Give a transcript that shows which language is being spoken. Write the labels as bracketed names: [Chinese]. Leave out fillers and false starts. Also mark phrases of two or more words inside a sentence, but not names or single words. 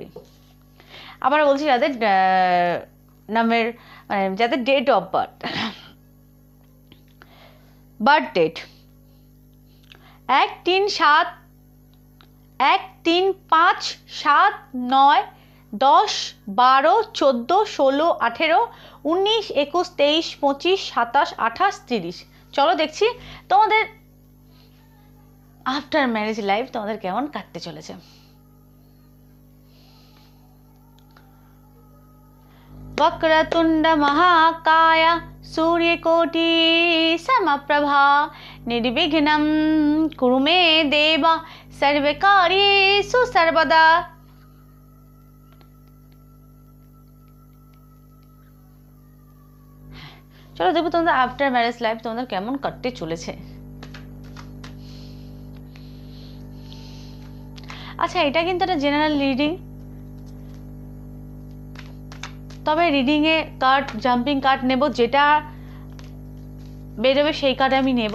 [Bangla] আবার বলছি, যাদের নামের মানে যাদের [English] date of birth date [Bangla] 1, 3, 7, 1, 3, 5, 7, 9, 10, 12, 14, 16, 18, 19, 21, 23, 25, 27, 28, 30। চলো দেখছি তোমাদের [English] after marriage life [Bangla] তোমাদের কেমন কাটতে চলেছে। [Sanskrit] वक्रतुंड महाकाय सूर्यकोटि समप्रभा निर्विघ्नं कुरु मे देव सर्वकार्येषु सर्वदा। [Bangla] চলো দেখো তোমাদের [English] after marriage life [Bangla] তোমাদের কেমন কাটতে চলেছে। আচ্ছা, এটা কিন্তু একটা [English] general reading, [Bangla] তবে রিডিংয়ে কার্ড, [English] jumping card [Bangla] নেব, যেটা বেরোবে সেই কার্ড আমি নেব।